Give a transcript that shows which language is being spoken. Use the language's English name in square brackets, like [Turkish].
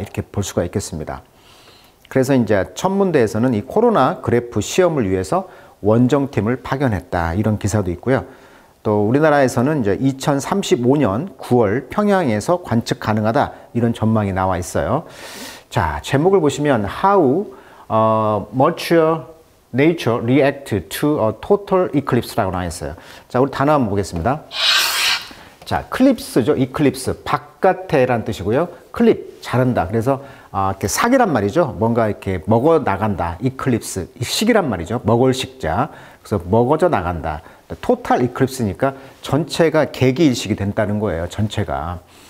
[Korean] 이렇게 볼 수가 있겠습니다. 그래서 이제 천문대에서는 이 코로나 그래프 시험을 위해서 원정팀을 파견했다. 이런 기사도 있고요. 또 우리나라에서는 이제 2035년 9월 평양에서 관측 가능하다 이런 전망이 나와 있어요. 자, 제목을 보시면 [English] How much nature react to a total eclipse [Korean] 라고 나와 있어요. 자, 우리 단어 한번 보겠습니다. 자, 클립스죠. 이클립스 바깥에란 뜻이고요. 클립 자른다. 그래서 이렇게 사기란 말이죠. 뭔가 이렇게 먹어 나간다. 이클립스 식이란 말이죠. 먹을 식자. 그래서 먹어져 나간다. 토탈 이클립스니까 전체가 개기일식이 된다는 거예요. 전체가.